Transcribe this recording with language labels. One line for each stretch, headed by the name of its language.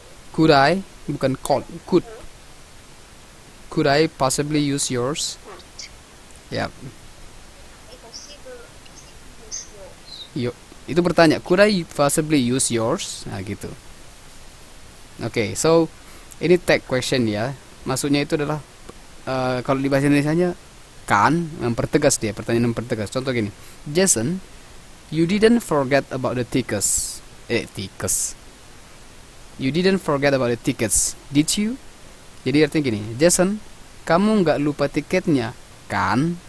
English: Could I? Bukan could. Could I possibly use yours? Good.
Indonesian: Ya.
English: I possibly use yours.
Indonesian: Itu bertanya,
English: could I possibly use yours?
Indonesian: Nah, gitu. Oke, so ini tag question ya. Maksudnya itu adalah kalau di bahasa Indonesianya kan mempertegas dia, pertanyaan mempertegas. Contoh gini.
English: Jason, you didn't forget about the tickets. You didn't forget about the tickets, did you?
Indonesian: Jadi artinya gini, Jason, kamu nggak lupa tiketnya, kan?